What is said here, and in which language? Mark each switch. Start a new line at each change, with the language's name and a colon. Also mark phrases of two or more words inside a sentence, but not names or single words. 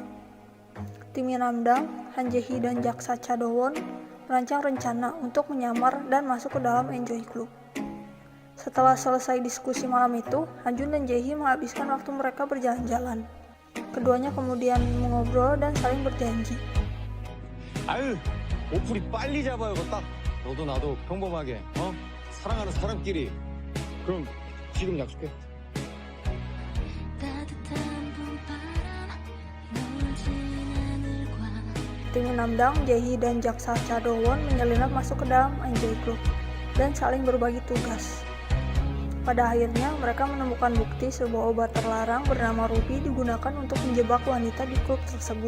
Indonesian: Tim Minamdang, Han Jae-hee dan Jaksa Cha Do-won merancang rencana untuk menyamar dan masuk ke dalam Enjoy Club. Setelah selesai diskusi malam itu, Han-jun dan Jae-hee menghabiskan waktu mereka berjalan-jalan. Keduanya kemudian mengobrol dan saling berjanji.
Korean: 아유, 오프리 빨리 잡아야겠다. 너도 나도 평범하게, 사랑하는 사람끼리. 그럼 지금 약속해.
Indonesian: Tim Minamdang, Jae-hee dan Jaksa Cha Do-won menyelinap masuk ke dalam Enjoy Club dan saling berbagi tugas. Pada akhirnya, mereka menemukan bukti sebuah obat terlarang bernama Ruby digunakan untuk menjebak wanita di klub tersebut.